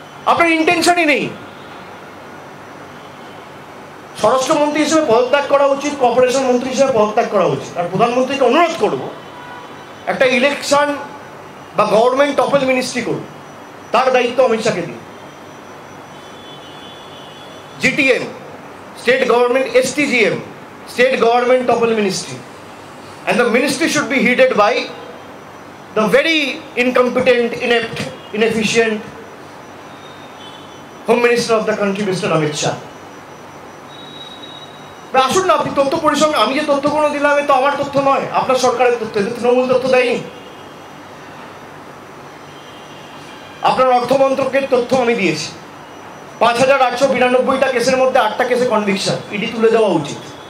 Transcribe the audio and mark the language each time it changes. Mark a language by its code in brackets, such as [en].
[bn] আপনার ইন্টেনশনই নেই। স্বরাষ্ট্রমন্ত্রী হিসেবে পদত্যাগ করা উচিত, কর্পোরেশন মন্ত্রী হিসেবে পদত্যাগ করা উচিত। আর প্রধানমন্ত্রীকে অনুরোধ করব, একটা ইলেকশন বা গভর্নমেন্ট টপল মিনিস্ট্রি করুন, তার দায়িত্ব অমিত শাহকে দিন। [en] GTM, state government, STGM, state government topple ministry, and the ministry should be headed by the very incompetent, inept, inefficient Home Minister of the country, Mr. Amit Shah. [bn] আসুন না, আপনি তথ্য পরিসংখ্যান, আমি যে তথ্যগুলো দিলাম তো আমার তথ্য নয়, আপনার সরকারের তথ্য, তৃণমূল তথ্য দেয়নি। আপনার অর্থমন্ত্রকের তথ্য আমি দিয়েছি। 5892টা কেসের মধ্যে 8টা কেসে কনভিকশন, ইডি তুলে দেওয়া উচিত।